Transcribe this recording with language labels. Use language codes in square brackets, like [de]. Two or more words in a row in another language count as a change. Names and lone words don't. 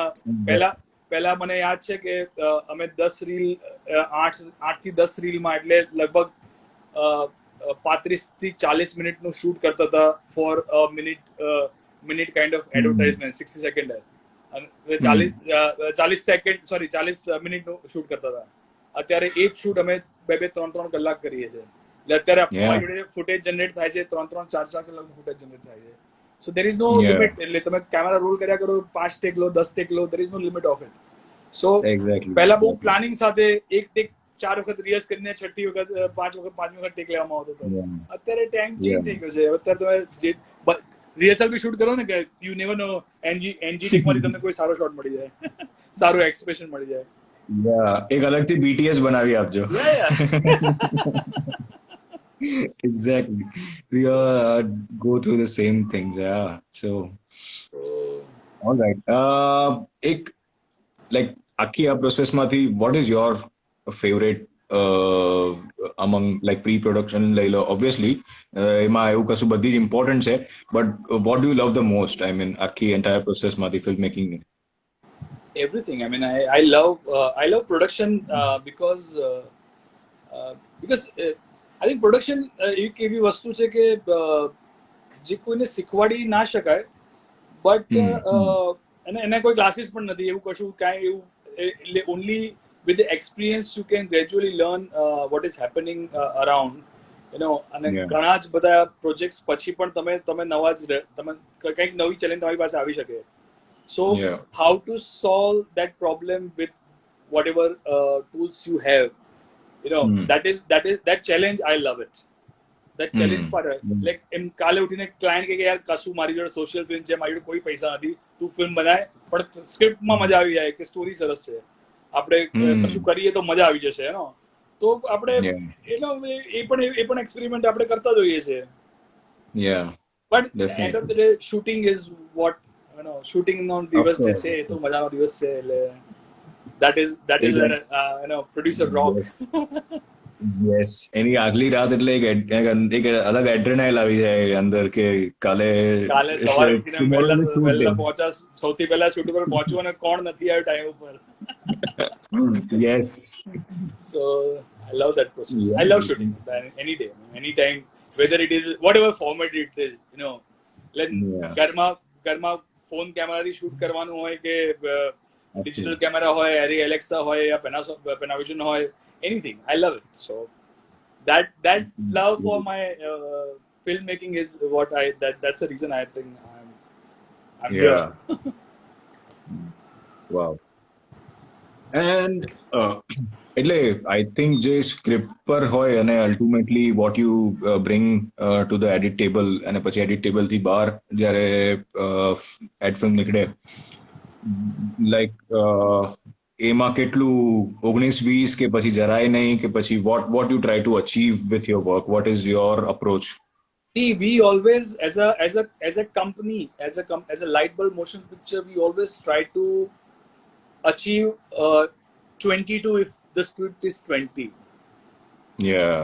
[gu] પહેલા મને યાદ છે કે અમે 10 રીલ 8 થી 10 રીલમાં, એટલે લગભગ 35 થી 40 મિનિટનું શૂટ કરતા હતા [en] four minute kind of advertisement, [gu] 60 સેકન્ડ, અને 40 મિનિટનું શૂટ કરતા હતા. અત્યારે એ જ શૂટ અમે 2-3 કલાક કરીએ છીએ. એટલે અત્યારે અમારી જોડે ફૂટેજ જનરેટ થાય છે, 3-4 કલાકનું ફૂટેજ જનરેટ થાય છે. [en] So there is no limit. [gu] એટલે તમે કેમેરા રોલ કર્યા કરો, 5 ટેક લો, 10 ટેક લો, [en] there is no limit of it. [gu] So પહેલા બહુ પ્લાનિંગ સાથે એક ટેક 4 વખત રિહર્સ કરીને 6ઠી વખત 5 વખત ટેક લેવામાં આવતો હતો. અત્યારે ટાઈમ ચેન્જ થઈ ગયો છે. અત્યારે તમે જે રિહર્સલ બી શૂટ કરો ને, કે [en] you never know, [gu] એનજી ટેકમાંથી તમને કોઈ સારો શોટ મળી જાય, સારું એક્સપ્રેશન મળી જાય. એક અલગથી બીટીએસ બનાવી આપજો. [en] Exactly, we all go through the same things. So all right, like [gu] આખી આ પ્રોસેસ માંથી [en] what is your favorite among like pre-production [gu] લઈ લો, obviously એમાં એવું કશું બધી જ ઇમ્પોર્ટન્ટ છે, [en] but what do you love the most? I mean આખી entire process માંથી film making. Everything. I mean, I love production because I think production [gu] એક એવી વસ્તુ છે કે જે કોઈને શીખવાડી ના શકાય, બટ એને કોઈ ક્લાસીસ પણ નથી, એવું કશું કાંઈ એવું. એટલે [en] only with the experience you can gradually learn what is happening around, [gu] અને ઘણા જ બધા પ્રોજેક્ટ્સ પછી પણ તમે નવા જ તમે કંઈક નવી ચેલેન્જ તમારી પાસે આવી શકે. [en] So how to solve that problem with whatever tools you have, that challenge, I love it. That challenge part, like [gu] એમ કાલે ઉઠીને ક્લાયન્ટ કે યાર કશું મારી જોડે સોશિયલ ફિલ્મ છે, મારી જોડે કોઈ પૈસા નથી, તું ફિલ્મ બનાય પણ સ્ક્રિપ્ટમાં મજા આવી જાય, કે સ્ટોરી સરસ છે, આપણે કશું કરીએ તો મજા આવી જશે, તો આપણે એ પણ એક્સપેરિમેન્ટ આપણે કરતા જોઈએ છે. [en] But end of the day shooting is what, [gu] શૂટિંગ નો દિવસ જે છે એ તો મજાનો દિવસ છે. [en] એટલે that is producer rock. Yes, [gu] એની આગલી રાત એટલે એક અલગ એડ્રેનાઇલ આવી જાય અંદર, કે કાલે સવારે ઉઠીને વહેલા પહોંચા, સૌથી પહેલા શૂટ ઉપર પહોંચવું, અને કોણ નથી આવ્યો ટાઈમ ઉપર. [en] Yes, so I love that process. I love shooting any day, anytime, whether it is whatever format it is, like [gu] ઘરમાં ફોન કેમેરાથી શૂટ કરવાનું હોય કે ડિજિટલ કેમેરા હોય, એરી એલેક્સા હોય યા પેનાવિઝન હોય, [en] anything, I love it. સો that love for my filmmaking is what that's the reason I think I'm here. Yeah. Wow. And એટલે I think [gu] જે સ્ક્રિપ્ટ પર હોય અને [en] ultimately what you bring to the edit table [gu] અને પછી એડિટ ટેબલ થી બહાર જ્યારે એડ ફિલ્મ નીકળે, લાઈક એમાં કેટલું 19-20 કે પછી જરાય નહીં કે પછી [en] what you try to achieve with your work, what is your approach? See, we always as a company, as a light bulb motion picture, we always try to achieve 22 if the script is 20. Yeah.